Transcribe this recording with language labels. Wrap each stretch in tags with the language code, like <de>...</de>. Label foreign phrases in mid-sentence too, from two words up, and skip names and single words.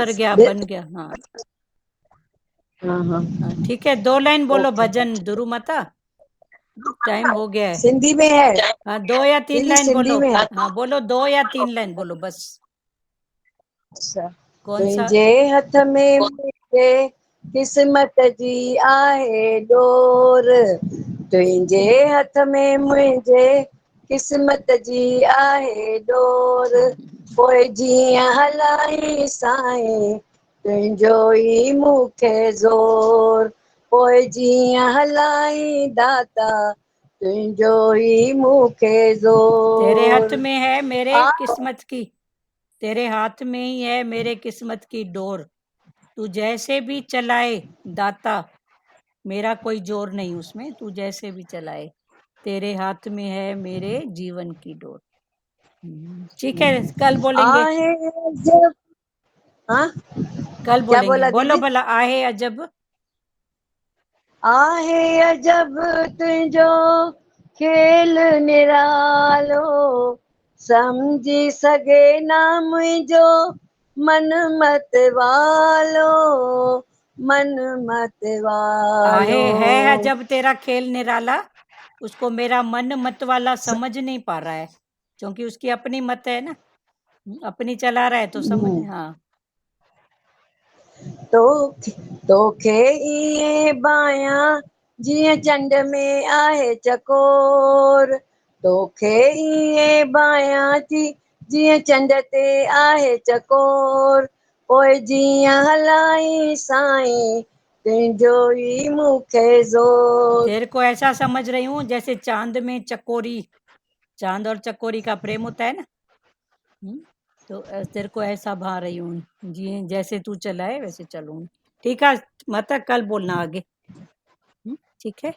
<hi>पसर गया, दे- बन गया। हाँ हाँ हाँ हाँ, ठीक है, 2 लाइन बोलो ओके। भजन दुरु माता, टाइम हो गया है। सिंधी में है हाँ, 2 या 3 दीदी, लाइन सिंधी बोलो। में है। हाँ, बोलो 2 या 3 लाइन बोलो बस। अच्छा, कौन सा?</hi> <sd>तुंहिंजे हथ में मुंहिंजे किस्मत जी आहे डोर, तुंहिंजे हथ में मुंहिंजे किस्मत जी आहे डोर, पोइ जीअं हलाई साईं तुंहिंजो ई मूंखे ज़ोर, पोइ जीअं हलाई दाता तुंहिंजो ई मूंखे</sd> <hi>तेरे हाथ</hi> <sd>ज़ोर।</sd> <hi>में है मेरे किस्मत की, तेरे हाथ में ही है मेरे किस्मत की डोर, तू जैसे भी चलाए दाता, मेरा कोई जोर नहीं उसमें, तू जैसे भी चलाए, तेरे हाथ में है मेरे जीवन की डोर। ठीक है, कल बोलेंगे।</hi> <sd>आहे जब हाँ</sd> <hi>कल क्या बोलेंगे, बोला बोलो दीदी?</hi> <sd>भला, आहे अजब। आहे अजब तुंहिंजो खेल निरालो, समझी सघे ना मुंहिंजो मन मत वालो, मन मत वालो।</sd> <hi>आहे है अजब तेरा खेल निराला, उसको मेरा मन मत वाला समझ नहीं पा रहा है, क्योंकि उसकी अपनी मत है ना, अपनी चला रहा है तो समझ। हाँ,</hi> <sd>तो तोखे ईअं बायां जीअं चंड में आहे चकोर, तोखे ईअं बायां थी जीअं चंड ते आहे चकोर, पोइ जीअं हलाई साईं तुंहिंजो ई मूंखे ज़ोर।</sd> <hi>तेरे को ऐसा समझ रही हूँ जैसे चांद में चकोरी, चांद और चकोरी का प्रेम होता है ना, तो तेरे को ऐसा भा रही हूँ, जी जैसे तू चलाए वैसे चलूँ। ठीक है, मतलब कल बोलना आगे। ठीक है,</hi>